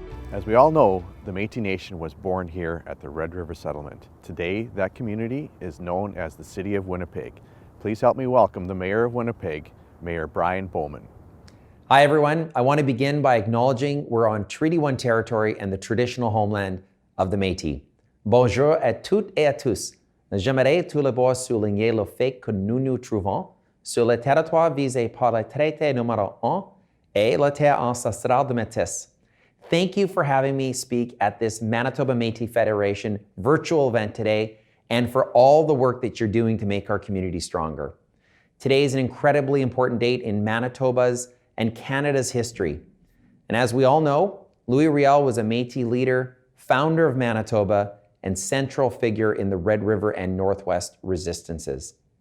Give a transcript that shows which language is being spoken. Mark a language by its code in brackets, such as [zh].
[en] As we all know, the Métis Nation was born here at the Red River Settlement. Today, that community is known as the City of Winnipeg. Please help me welcome the Mayor of Winnipeg, Mayor Brian Bowman. Hi everyone, I want to begin by acknowledging we're on Treaty 1 territory and the traditional homeland of the Métis. [fr] Bonjour à toutes et à tous. J'aimerais tout d'abord souligner le fait que nous nous trouvons sur le territoire visé par le traité numéro 1 et la terre ancestrale de Métis. [en] Thank you for having me speak at this Manitoba Métis Federation virtual event today and for all the work that you're doing to make our community stronger. Today is an incredibly important date in Manitoba's and Canada's history. And as we all know, Louis Riel was a Métis leader, founder of Manitoba, and central figure in the Red River and Northwest resistances.